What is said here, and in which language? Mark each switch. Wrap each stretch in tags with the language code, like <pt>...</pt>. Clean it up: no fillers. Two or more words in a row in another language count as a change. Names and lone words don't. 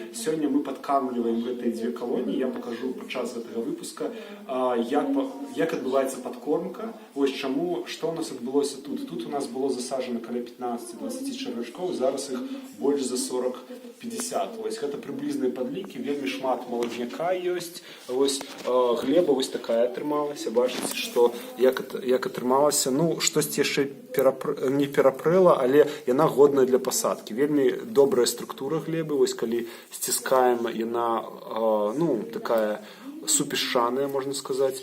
<uk>Сьогодні ми підкармлюємо ці дві колонії. Я покажу під час цього випуску, як відбувається підкормка. Ось чому, що у нас відбулося тут. Тут у нас було засаджено коли 15-20 червячков, зараз їх більше за 40-50. Ось, це приблизні підліки,</uk> <be>вельми шмат</be> <uk>молодняка є.</uk> <be>Ось, глеба ось така атрымалася, бачыце, што як атрымалася, ну, штосьці яшчэ не перапрыла, але яна годная для пасадкі. Вельмі добрая структура глебы, вось калі сціскаем, яна, ну, такая супешчаная, можна сказаць.</be>